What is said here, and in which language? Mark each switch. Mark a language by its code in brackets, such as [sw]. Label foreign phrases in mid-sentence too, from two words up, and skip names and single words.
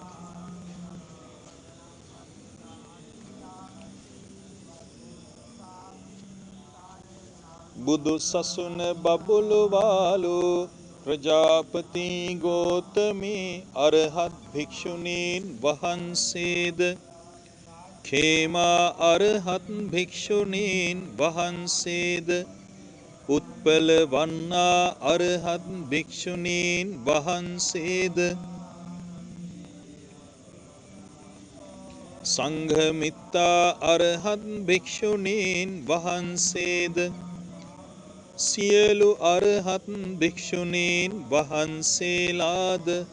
[si] බුදු සසුන බබළුවාලු ප්‍රජාපති ගෝතමී අරහත් භික්ෂුණීන් වහන්සේද ඛේමා අරහත් භික්ෂුණීන් වහන්සේද උත්පල වන්නා අරහත් භික්ෂුණීන් වහන්සේද සංඝමිත්තා අරහත් භික්ෂුණීන් වහන්සේද සියලු අරහත් භික්ෂුණීන් වහන්සේලාද